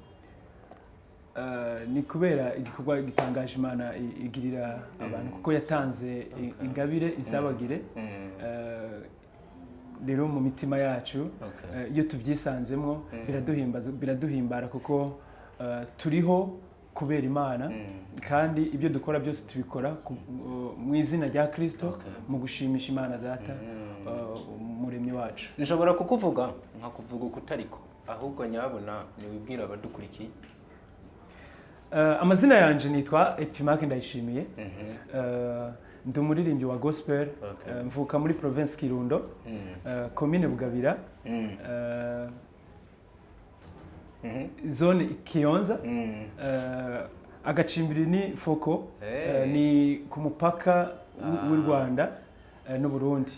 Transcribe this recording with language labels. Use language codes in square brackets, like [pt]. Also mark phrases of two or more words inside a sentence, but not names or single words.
[rn] ni kubera igikorwa gitangaje Imana igirira abantu kuko yatanze ingabire insabagire rero mu mitima yacu iyo tubyisanzemo biraduhimbara kuko turiho kubera Imana kandi ibyo dukora byose tubikora mu izina rya Kristo mu gushimisha Imana data umuremyi wacu. Nishobora kukuvuga nkakuvuga ukutariko ahubwo nyabona niwibwira abadukurikiye. Amazina yanje nitwa Epimake Ndayishimiye. Ndi umuririmbyi wa gospel, mvuka muri province Kirundo, commune Bugabira, zone Kiyonza, agacimbiri ni Foko, ni ku mupaka w'u Rwanda no Burundi.